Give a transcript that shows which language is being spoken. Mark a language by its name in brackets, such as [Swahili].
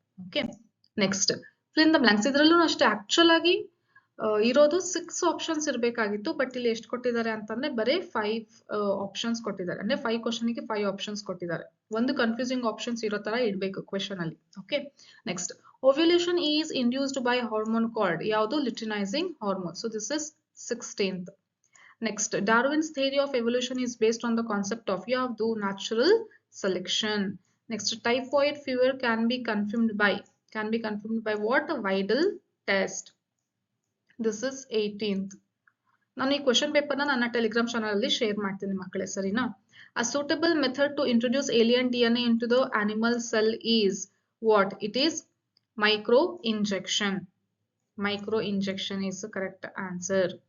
[Kannada] Okay, next fill in the blanks. ಇದ್ರಲ್ಲೂ ಅಷ್ಟೇ actual ಆಗಿ ಇರೋದು 6 ಆಪ್ಷನ್ಸ್ ಇರಬೇಕಾಗಿತ್ತು. ಬಟ್ ಇಲ್ಲಿ ಎಷ್ಟು ಕೊಟ್ಟಿದ್ದಾರೆ ಅಂತಂದ್ರೆ ಬರೀ 5 ಆಪ್ಷನ್ಸ್ ಕೊಟ್ಟಿದ್ದಾರೆ. ಅಂದ್ರೆ 5 ಕ್ವಶನ್ ಗೆ 5 ಆಪ್ಷನ್ಸ್ ಕೊಟ್ಟಿದ್ದಾರೆ. ಒಂದು ಕನ್ಫ್ಯೂಸಿಂಗ್ ಆಪ್ಷನ್ಸ್ ಇರೋ ತರ ಇಡಬೇಕು ಕ್ವಶನ್ ಅಲ್ಲಿ. [English] Okay, next ovulation is induced by hormone called ಯಾವುದು? Luteinizing hormone. So this is 16th. Next, Darwin's theory of evolution is based on the concept of [Kannada] ಯಾವುದು? [English] Natural selection. Next, typhoid fever can be confirmed by what? Vidal test. This is 18th. [Kannada] ನಾನು ಈ question paper ನನ್ನ Telegram channel ಅಲ್ಲಿ share ಮಾಡ್ತೀನಿ ಮಕ್ಕಳೇ, ಸರಿನಾ? [English] A suitable method to introduce alien DNA into the animal cell is what? It is micro injection. Micro injection is the correct answer.